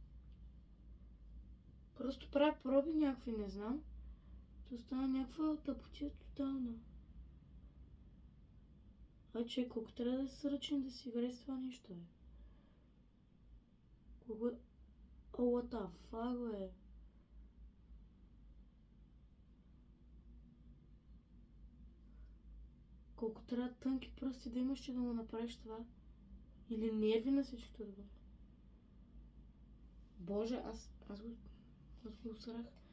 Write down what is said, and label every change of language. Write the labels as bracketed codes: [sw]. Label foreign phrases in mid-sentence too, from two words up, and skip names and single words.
[bg] Просто правя проби някакви, не знам. То става някаква тъпотия тотална. Че колко трябва да се ръчен да си играе с това нещо, е? Колко е... О, [en] what the fuck, [bg] бе? Колко трябва тънки пръсти да имаш, че да му направиш това? Или нерви на всичкото да бъде? Боже, аз го усрах.